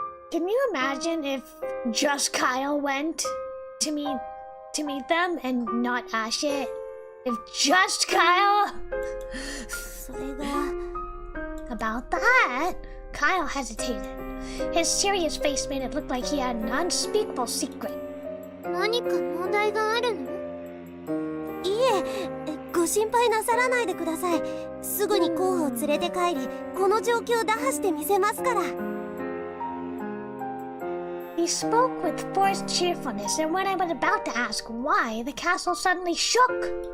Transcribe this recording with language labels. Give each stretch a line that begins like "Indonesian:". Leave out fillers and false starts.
English: Can you imagine if just Kyle went to meet them and not Ashe? If just Kyle?
Japanese: それが
English: About that, Kyle hesitated. His serious face made it look like he had an unspeakable secret.
Japanese: 何か問題があるの？いえ、ご心配なさらないでください。すぐに候補を連れて帰り、この状況を打破してみせますから。
English: He spoke with forced cheerfulness, and when I was about to ask why, the castle suddenly shook.